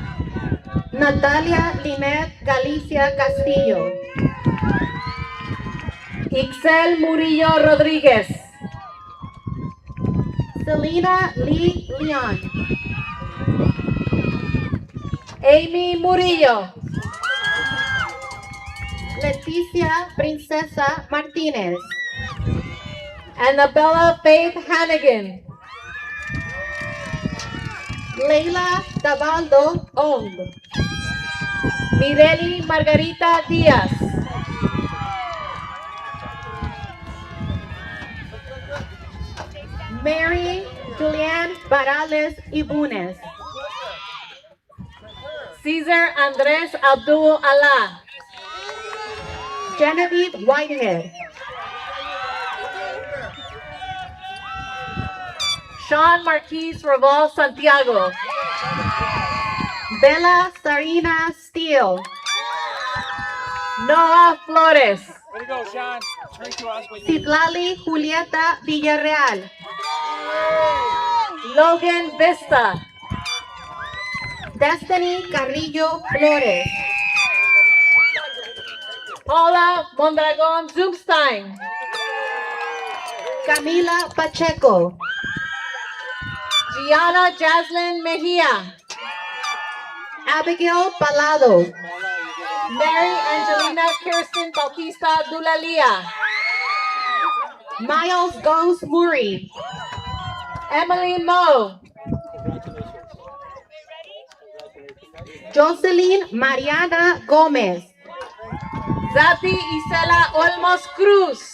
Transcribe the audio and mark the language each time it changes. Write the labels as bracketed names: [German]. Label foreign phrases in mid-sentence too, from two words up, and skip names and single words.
[English] Natalia Linet Galicia Castillo. Ixel Murillo Rodriguez. Selena Lee Leon. Amy Murillo. Leticia Princesa Martinez. Annabella Faith Hannigan. Leila Dabaldo Ong. Mireli Margarita Diaz. Mary Julianne Barales Ibunes. Cesar Andres Abdul Allah. Genevieve Whitehead. Sean Marquise Raval Santiago. Bella Sarina Steele. Noah Flores. Way to go, Sean. Turn to us when you. Citlali Julieta Villarreal. Logan Vista. Destiny Carrillo Flores. Paula Mondragon Zumstein. Camila Pacheco. Gianna Jaslyn Mejia. Abigail Palado. Mary Angelina Kirsten Bautista Dulalia. Miles Gomes Murray. Emily Moe. Jocelyn Mariana Gomez. Zati Isela Olmos Cruz.